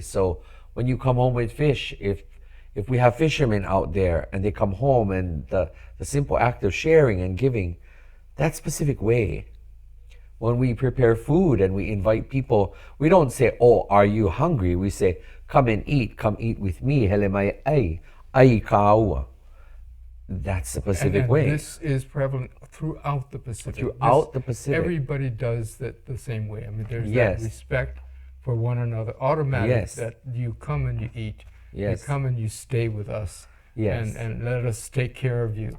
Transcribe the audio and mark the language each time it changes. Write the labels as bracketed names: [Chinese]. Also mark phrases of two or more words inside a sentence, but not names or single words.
[English] So when you come home with fish, if we have fishermen out there and they come home and the simple act of sharing and giving, that's Pacific Way. When we prepare food and we invite people, we don't say, oh, are you hungry? We say, come eat with me. [Hawaiian] Hele mai ai ka aua. [English] That's the Pacific and Way. This is prevalent throughout the Pacific. The Pacific. Everybody does that the same way. I mean, there's Yes. that respect for one another, automatic, Yes. that you come and you eat. Yes. You come and you stay with us. Yes. And let us take care of you.